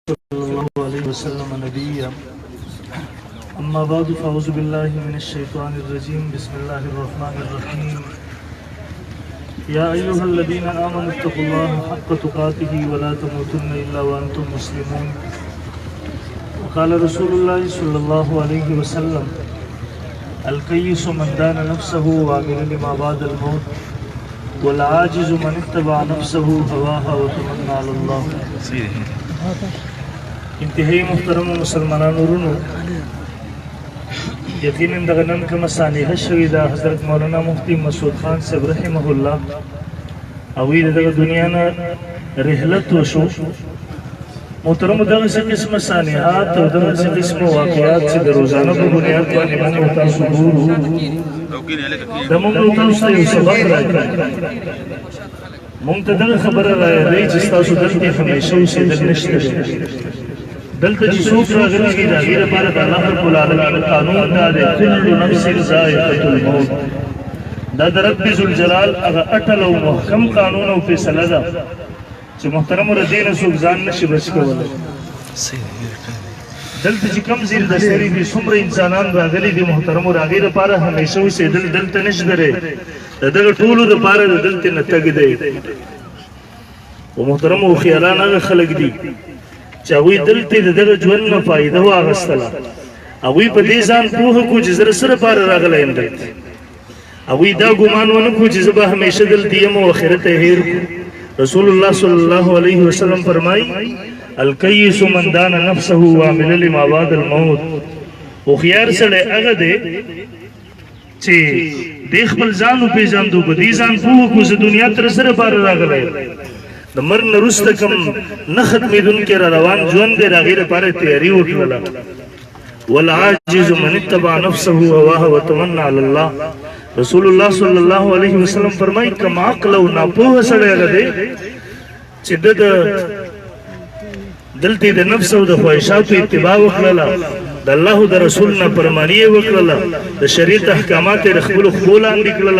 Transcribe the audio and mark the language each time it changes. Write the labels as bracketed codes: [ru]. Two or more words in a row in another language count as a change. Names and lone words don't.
[ar] صلى الله عليه وسلم نبيا أما بعد فأعوذ بالله من الشيطان الرجيم بسم الله الرحمن الرحيم يا أيها الذين آمنوا اتقوا الله حق تقاته ولا تموتن إلا وأنتم مسلمون وقال رسول الله صلى الله عليه وسلم الكيس من دان نفسه وعمل لما بعد الموت والعاجز من اتبع نفسه هواها وتمنى على الله. [ps] انتهائی محترم مسلمانان ورونو یقینا دغه نن کومه سانحه شوې ده حضرت مولانا مفتی مسعود خان صاحب [ar] رحمه الله [ps] هغوی دغه دنیا نه رحلت وشو. محترمو دغسې قسمه سانحات او دغسې قسمه واقعات چې د روزانه په بنیاد باندې موږ او تاسو ګورو د موږ او تاسو ته یو سبق راکړي. موږ ته دغه خبره رايادوي چې ستاسو دلته همیشه اوسېدل نشته دی. دلته چې څوک راغلي دي د هغې لپاره د الله [ar] رب العالمین [ps] قانون دا دی [ar] کل نفس ذائقة الموت. [ps] دا د رب ذوالجلال هغه اټل او محکم قانون او فیصله ده چې محترمو له دې نه څوک ځان نشي بچ کولی. دلته چې کوم ځای د سري دي څومره انسانان راغلي دي محترمو د هغې لپاره همیشه اوسېدل دلته نشته دی. د دغه ټولو دپاره د دلته نه تګ دی. و محترمو هوښیاران هغه خلک دي چې هغوی دلته د دغه ژوند نه فایده واخیستله. هغوی په دې ځان پوهه کړو چې زه د څه لپاره راغلی یم دلته. هغوی دا ګمان ونه کړو چې زه به همیشه دلته یم او آخرت یې هېر کړو. رسول الله [ar] صلی الله علیه وسلم [ps] فرمایي [ar] الکیس من دان نفسه وعمل لما بعد الموت. [ps] هوښیار سړی هغه دی چې دې خپل ځان وپېژندو په دې ځان پوه کړو زه دنیا ته د څه لپاره راغلی یم. د مرګ نه وروسته کوم نه ختمېدونکی را روان ژوند دی د هغې لپاره تیاري وکړله. [ar] والعاجز من اتبع نفسه هواها وتمنى على الله. [ps] رسول الله [ar] صلی الله علیه وسلم [ps] فرمایي کم عقل او ناپوهه سړی هغه دی چې ده د دلته د نفس او د خواهشاتو اتباع وکړله، د الله او د رسول نافرماني یې وکړله، د شریعت احکامات یې د خپلو خپو لاندې کړله.